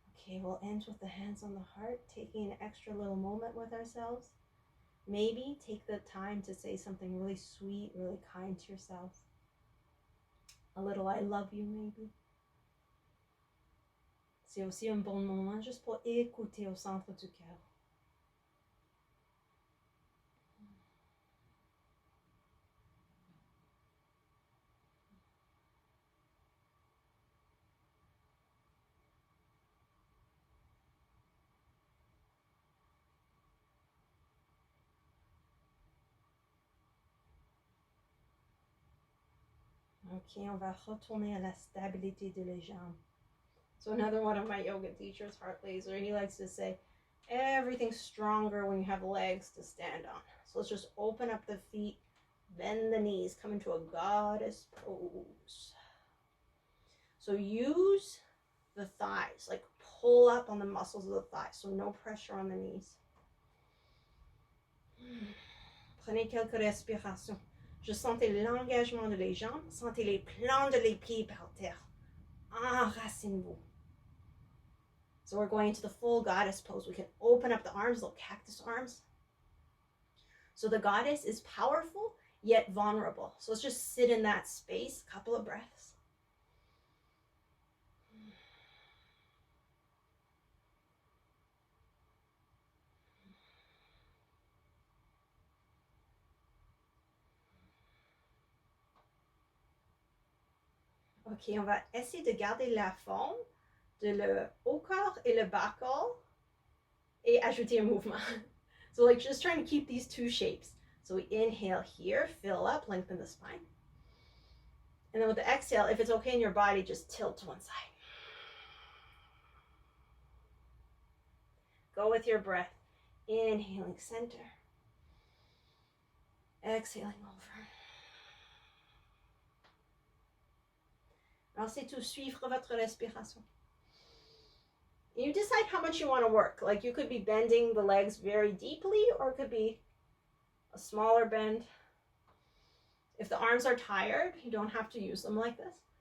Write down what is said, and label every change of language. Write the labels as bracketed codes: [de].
[en] Okay, we'll end with the hands on the heart, taking an extra little moment with ourselves. Maybe take the time to say something really sweet, really kind to yourself. A little I love you, maybe. [fr] C'est aussi un bon moment juste pour écouter au centre du cœur. Ok, on va retourner à la stabilité de les jambes. [en] So another one of my yoga teachers, Heart Laser, he likes to say, everything's stronger when you have legs to stand on. So let's just open up the feet, bend the knees, come into a goddess pose. So use the thighs, like pull up on the muscles of the thighs, so no pressure on the knees. [fr] Prenez quelques respirations. Juste sentez l'engagement de les jambes, sentez les plans de les pieds par terre. Enracinez-vous. [en] So we're going into the full goddess pose. We can open up the arms, little cactus arms. So the goddess is powerful, yet vulnerable. So let's just sit in that space, a couple of breaths. [fr] Ok, on va essayer de garder la forme de le haut corps et le bas corps et ajouter un mouvement. [en] So like just trying to keep these two shapes. So we inhale here, fill up, lengthen the spine. And then with the exhale, if it's okay in your body, just tilt to one side. Go with your breath. Inhaling center. Exhaling over. [fr] Alors c'est tout, suivre votre respiration. [en] You decide how much you want to work. Like you could be bending the legs very deeply, or it could be a smaller bend. If the arms are tired, you don't have to use them like this.